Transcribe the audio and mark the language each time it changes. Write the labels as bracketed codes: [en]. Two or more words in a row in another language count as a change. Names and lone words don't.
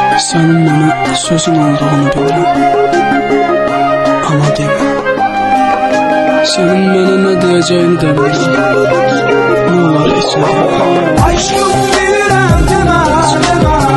[tr] Senin bana sözün olduğunu bilirəm. [az] Ama demə. [tr] Senin bana ne diyeceğini de bilirəm. [az] Ne olar heç nə demə. Aşkım bilirəm demə, demə.